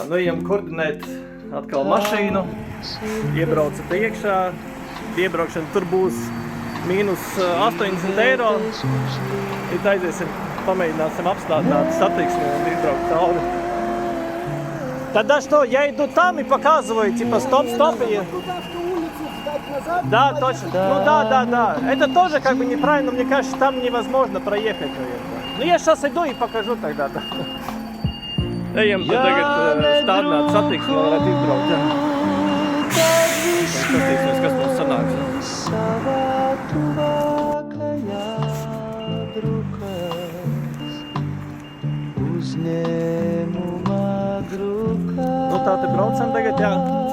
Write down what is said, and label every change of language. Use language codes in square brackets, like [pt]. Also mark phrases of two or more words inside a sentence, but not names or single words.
[lv] Nu ejam koordinēt atkal mašīnu, iebraucat iekšā, iebraukšana tur būs mīnus 80 eiro. It aiziesim, pamēģināsim apstādināt satiksmi un izbraukt cauri. [ru] Тогда что, я иду там и показываю, типа стоп-стоп и... Да, точно. Ну да. Это тоже как бы неправильно, мне кажется, там невозможно проехать, наверное. Ну я сейчас иду и покажу тогда. Да. [lv] Ejam tagad stādināt satiksmi, lai varētu izbraukt. Skatīsimies, kas mums sanāks. Nu tā te braucam tagad, jā.